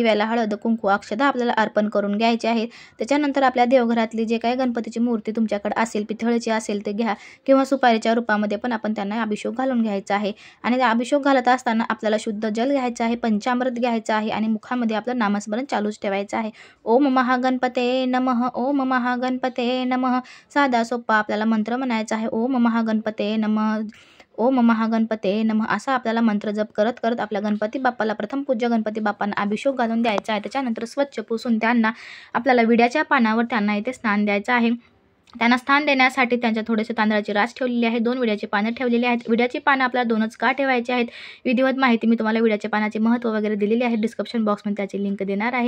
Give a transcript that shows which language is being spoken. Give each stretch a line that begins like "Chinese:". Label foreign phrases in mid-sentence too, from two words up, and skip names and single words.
Marathi: दिव्याला हळद, कुंकू, अक्षता आपल्याला अर्पण करून घ्यायचे आहे। त्याच्यानंतर आपल्या देवघरातली जे काही गणपतीची मूर्ती तुमच्याकडे असेल, पितळेची असेल ते घ्या, किंवा सुपारीच्या रूपामध्ये पण आपण त्यांना अभिषेक घालून घ्यायचा आहे। आणि अभिषेक घालत असताना आपल्याला शुद्ध जल घ्यायचं आहे, पंचामृत घ्यायचं आहे, आणि मुखामध्ये आपलं नामस्मरण चालूच ठेवायचं आहे।
Sanskrit: ओम महागणपते नमः, ओम महागणपते नमः।
Marathi: साधा सोपा आपल्याला मंत्र म्हणायचा आहे,
Sanskrit: ओम महागणपते नमः, ओम महागणपते नमः।
Marathi: असा आपल्याला मंत्र जप करत करत आपल्या गणपती बाप्पाला, प्रथम पूज्य गणपती बाप्पांना अभिषेक घालून द्यायचा आहे। त्याच्यानंतर स्वच्छ पुसून त्यांना आपल्याला विड्याच्या पानावर त्यांना इथे स्नान द्यायचं आहे। त्यांना स्थान देण्यासाठी त्यांच्या थोडेसे तांदळाची रास ठेवलेली आहे, 2 विड्याची पानं ठेवलेली आहेत। विड्याची पानं आपल्याला 2च का ठेवायची आहेत, विधिवत माहिती मी तुम्हाला विड्याच्या पानाचे महत्त्व वगैरे दिलेली आहे,
English: description boxमध्ये
Marathi: त्याची लिंक देणार आहे।